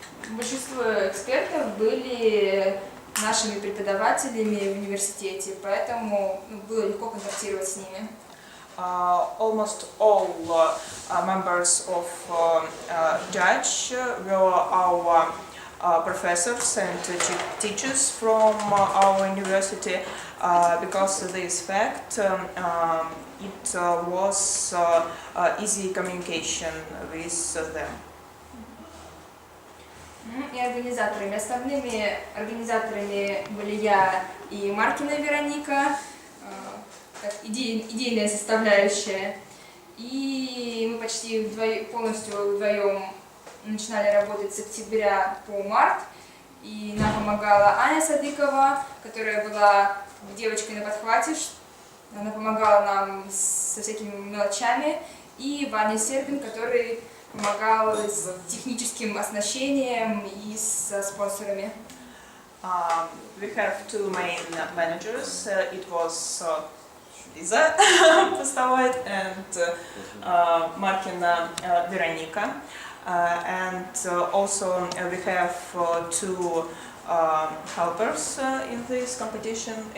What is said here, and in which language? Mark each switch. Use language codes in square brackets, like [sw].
[ru] Большинство экспертов были нашими преподавателями в университете, поэтому было легко контактировать с ними. [en] Almost all members of judge were our professors and teachers from our university, because of this fact it was easy communication with them. [ru] И организаторами. Основными организаторами были я и Маркина Вероника, как идейная составляющая. И мы почти полностью вдвоем начинали работать с октября по март. И нам помогала Аня Садыкова, которая была девочкой на подхвате. Она помогала нам со всякими мелочами. И Ваня Сербин, который помогал с техническим оснащением и со спонсорами. [en] We have two main managers. It was Лиза Пустовойт and Markina Veronica. And also we have two helpers in this competition.